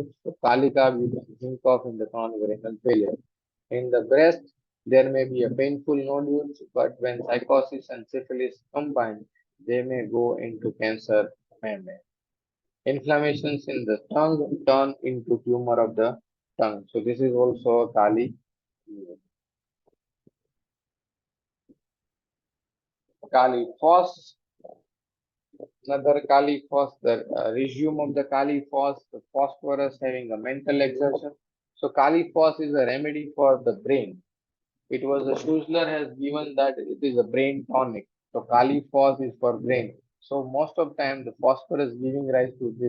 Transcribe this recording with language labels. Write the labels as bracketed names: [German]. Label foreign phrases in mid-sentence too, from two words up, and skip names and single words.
[English] So, Kalika we can think of in the chronic renal failure. In the breast, there may be a painful nodules, but when psychosis and syphilis combine, they may go into cancer membrane. Inflammations in the tongue turn into tumor of the tongue. So this is also a Kali. Kali phos, another Kali phos, the resume of the Kali phos, the phosphorus having a mental exertion. So Kali phos is a remedy for the brain. It was a Schussler has given that it is a brain tonic. So Kali phos is for brain. So most of time the phosphorus giving rise to this.